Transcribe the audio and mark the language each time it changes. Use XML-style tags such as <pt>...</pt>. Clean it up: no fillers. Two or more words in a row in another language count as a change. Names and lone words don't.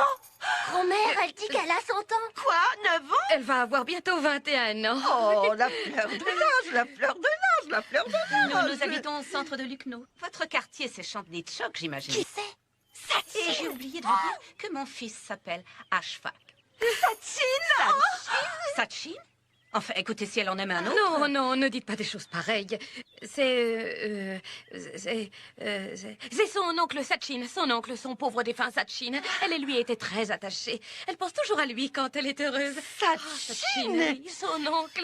<fr>Grand-mère, elle dit qu'elle a 100 ans. Quoi? 9 ans? Elle va avoir bientôt 21 ans. Oh, la fleur de l'âge, la fleur de l'âge, la fleur de l'âge. Nous habitons au centre de Lucknow. Votre quartier, c'est Chandni-Chowk, j'imagine. Qui c'est? Et j'ai oublié de vous dire que mon fils s'appelle Ashfaq. Sachin! Sachin? Enfin, écoutez, si elle en aime un autre... Non, ne dites pas des choses pareilles. C'est son oncle Sachin, son pauvre défunt Sachin. Elle et lui étaient très attachées. Elle pense toujours à lui quand elle est heureuse. Sachin, oui, son oncle.</fr>